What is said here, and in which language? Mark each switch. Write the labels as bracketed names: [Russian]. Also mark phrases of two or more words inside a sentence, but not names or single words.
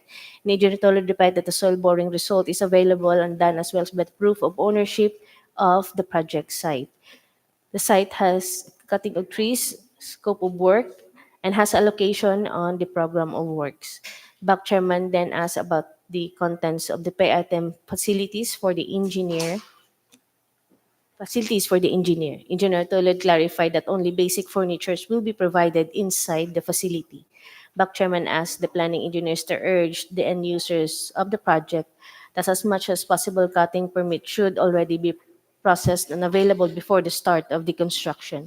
[English] And Engineer Tolo replied that the soil boring result is available and done as well as with proof of ownership of the project site. The site has cutting of trees, scope of work, and has allocation on the program of works. BAC chairman then asked about the contents of the pay item facilities for the engineer. Engineer Toled clarified that only basic furnitures will be provided inside the facility. BAC chairman asked the planning engineers to urge the end users of the project that as much as possible cutting permit should already be processed and available before the start of the construction.